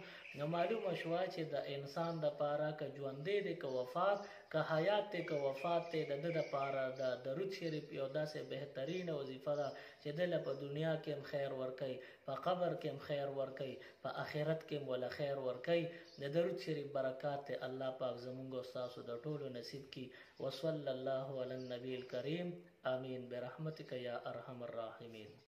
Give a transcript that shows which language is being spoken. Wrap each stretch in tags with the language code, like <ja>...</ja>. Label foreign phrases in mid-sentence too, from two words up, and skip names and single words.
<ps>نو معلومه شوه چې د انسان دپاره که ژوندی دی که وفات که حیات دی که وفات دی د ده دپاره د درود شریف یو داسې بهترینه وظیفه ده چې دله په دنیا کې هم خیر ورکوي په قبر کې هم خیر ورکوي په آخرت کې هم وله خیر ورکوي. د درود شریف برکات ته الله پاک زمونږ او ستاسو د ټولو نصیب کړي.</ps> <ar>وصلی الله علی النبی الکریم آمین برحمتک یا ارحم الراحمین.</ar>